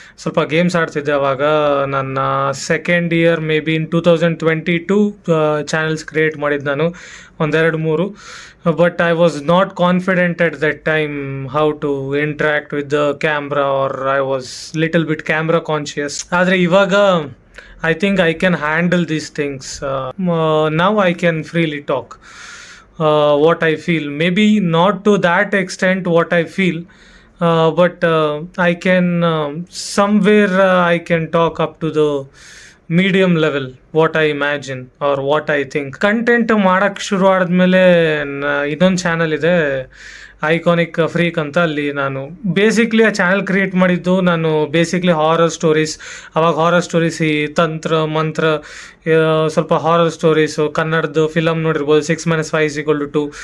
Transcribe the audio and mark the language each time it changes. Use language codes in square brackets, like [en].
[kn] ಸ್ವಲ್ಪ ಗೇಮ್ಸ್ ಆಡ್ತಿದ್ದೆ ಅವಾಗ. ನನ್ನ second year may be in 2022 channels create ಮಾಡಿದ್ದು ನಾನು, 1-2-3. [en] But I was not confident at that time how to interact with the camera, or I was little bit camera conscious. [kn] ಆದರೆ ಇವಾಗ [en] I think I can handle these things. Now I can freely talk what I feel. Maybe not to that extent what I feel, but I can somewhere I can talk up to the medium level, what I imagine or what I think. [kn] Content ಮಾಡೋಕ್ಕೆ ಶುರು ಆದಮೇಲೆ ಇನ್ನೊಂದು channel ಇದೆ, iconic freak ಅಂತ. ಅಲ್ಲಿ ನಾನು basically ಆ channel create ಮಾಡಿದ್ದು, ನಾನು ಬೇಸಿಕ್ಲಿ ಹಾರರ್ ಸ್ಟೋರೀಸ್, ಅವಾಗ ಹಾರರ್ ಸ್ಟೋರೀಸ್, ಈ ತಂತ್ರ ಮಂತ್ರ, ಸ್ವಲ್ಪ ಹಾರರ್ ಸ್ಟೋರೀಸು, ಕನ್ನಡದ್ದು ಫಿಲಮ್ ನೋಡಿರ್ಬೋದು 6 - 5 = 2.